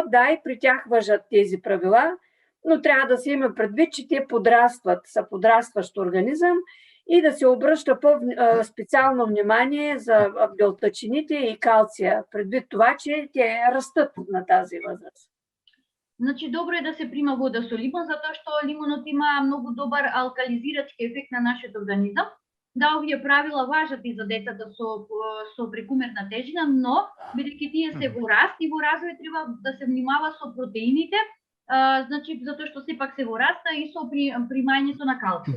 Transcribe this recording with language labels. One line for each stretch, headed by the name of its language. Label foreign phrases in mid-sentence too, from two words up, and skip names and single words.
Bulgarian: Да, и при тях важат тези правила, но трябва да се има предвид, че те подрастват, са подрастващ организъм и да се обръща по-специално внимание за белтъчините и калция, предвид това, че те растат на тази възраст.
Macedonian: Значи, добро е да се прима вода со лимон, затоа што лимонот има многу добар алкализирачки ефект на нашиот организам. Да, овие правила важат и за децата со прекумерна тежина, но бидејќи тие се во раст и во развој треба да се внимава со протеините, значи затоа што сепак се во раста и со примањето на калциум.